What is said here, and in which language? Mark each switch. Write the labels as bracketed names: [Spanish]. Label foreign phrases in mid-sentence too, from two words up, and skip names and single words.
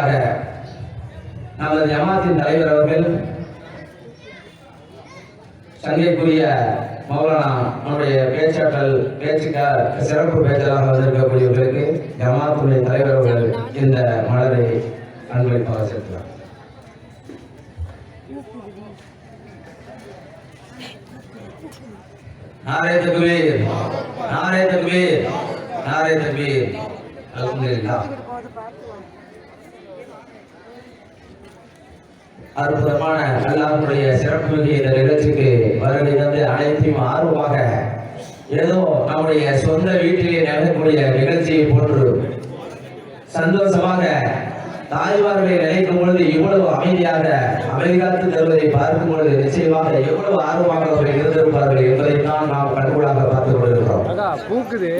[Tamil] அடுத்த தொடர்ச்சியாக நமது ஜமாத்தின் தலைவர் அவர்கள், சங்கைக்குரிய மௌலானா நம்முடைய சிறப்பு பேச்சாளராக வந்திருக்கக்கூடியவர்களுக்கு ஜமாத்துடைய தலைவர் அவர்கள் இந்த மலரை அன்பளிப்பாக செலுத்துவார். [Urdu] نعرۂ تکبیر، نعرۂ تکبیر، نعرۂ تکبیر. अल्हम्दुलिल्लाह। [Tamil] அற்புதமான அல்லாஹ்வுடைய சிறப்பு இந்த நிகழ்ச்சிக்கு வருகை தந்து அனைத்தையும் ஆர்வமாக ஏதோ நம்முடைய சொந்த வீட்டிலே நடக்கக்கூடிய நிகழ்ச்சியை போன்று சந்தோஷமாக தாய்மார்களை நினைக்கும் பொழுது இவ்வளவு அமைதியாக அமைதிகாத்து தருவதை பார்க்கும் பொழுது நிச்சயமாக எவ்வளவு ஆர்வமாக அவர்கள் இருந்திருப்பார்கள் என்பதைத்தான் நாம் கண்கூடாக பார்த்துக் கொண்டிருக்கிறோம்.